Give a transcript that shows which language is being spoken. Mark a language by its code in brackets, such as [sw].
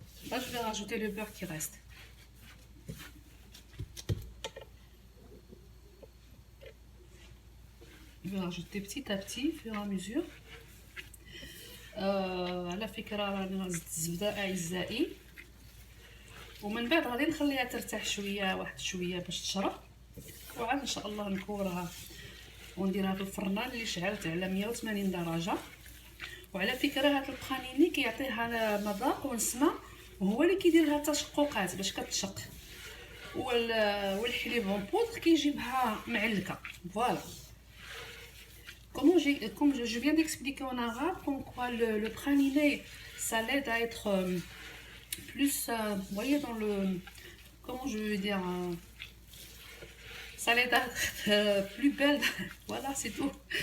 [fr] Là je vais rajouter le beurre qui reste. Je vais rajouter petit à petit, au fur et à mesure. [ar] على فكرة راني غنزيد الزبدة أعزائي، ومن بعد غادي نخليها ترتاح شوية واحد شوية باش تشرب، وعاد إن شاء الله نكورها ونديرها في الفران اللي شعلت على 180 درجة. وعلى فكرة هاد البخانيني كيعطيها مذاق ونسمة وهو اللي كيدير لها تشققات باش كتشق، والحليب اون بودر كيجيبها معلكة. فوالا. [fr] Comme je viens d'expliquer en arabe, comme quoi le praliné, ça l'aide à être plus, vous voyez, dans le, comment je veux dire, ça l'aide à être plus belle. Voilà, c'est tout.